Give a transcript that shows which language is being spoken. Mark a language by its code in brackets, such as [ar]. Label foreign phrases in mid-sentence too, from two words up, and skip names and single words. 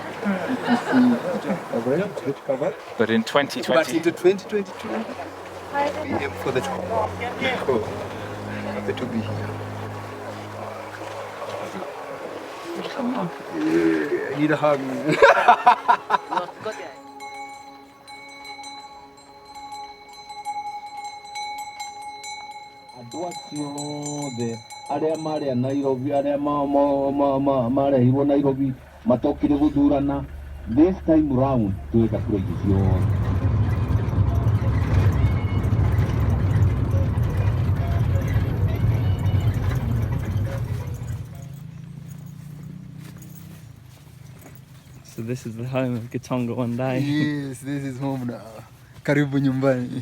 [en] You can see rediscovers. But in 2020. But into 2022, we aim for the top. Cool. Happy to be here. Yeah, I need a hug. [ki] Arĩa marĩa Nairobi arĩa marehirwo Nairobi matokire gũthurana [en] this time round [ki] twĩka kura icio. [en] So this is the home of Gitonga one day. Yes, this is home now. [sw] Karibu nyumbani.